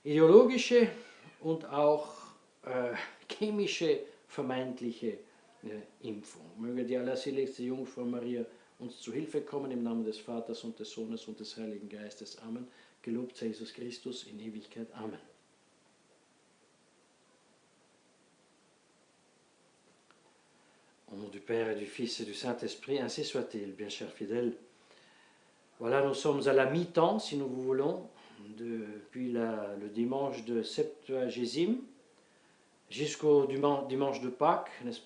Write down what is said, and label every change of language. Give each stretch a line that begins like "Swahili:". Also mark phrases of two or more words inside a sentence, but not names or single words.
German: ideologische und auch chemische vermeintliche Impfung. Möge die allerseligste Jungfrau Maria uns zu Hilfe kommen, im Namen des Vaters und des Sohnes und des Heiligen Geistes. Amen. Gelobt sei Jesus Christus in Ewigkeit. Amen.
French: Au nom du Père et du Fils et du Saint-Esprit, ainsi soit-il, bien chers fidèles. Voilà, nous sommes à la mi-temps, si nous voulons, depuis le dimanche de Septuagésime jusqu'au dimanche de Pâques, n'est-ce pas?